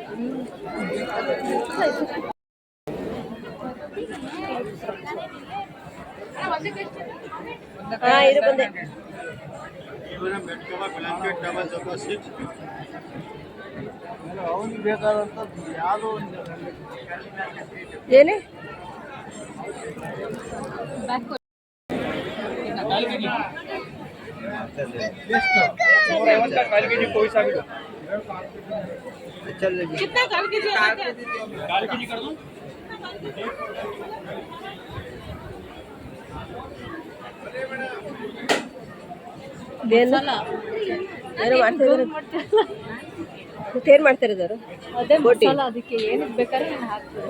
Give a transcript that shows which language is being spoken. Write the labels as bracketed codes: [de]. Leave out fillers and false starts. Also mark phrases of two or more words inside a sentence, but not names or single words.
[kn] ಹಾಂ ಇದು ಬಂದೆ. ಅವನಿಗೆ ಬೇಕಾದಂಥ ಯಾವುದೋ ಒಂದು ಏನೇ [hi] कितना काल के जी आते हैं? [kn] ಏನು ಏನೋ ಮಾಡ್ತಾ ಇದ್ದಾರೆ. ಮತ್ತೇನು ಮಾಡ್ತಾ ಇರೋದು? ಅದೇ ಬೋಟಿ. ಮಸಾಲ, ಅದಕ್ಕೆ ಏನಕ್ಕೆ ಬೇಕಾದ್ರೆ ನಾನು ಹಾಕ್ತೀನಿ.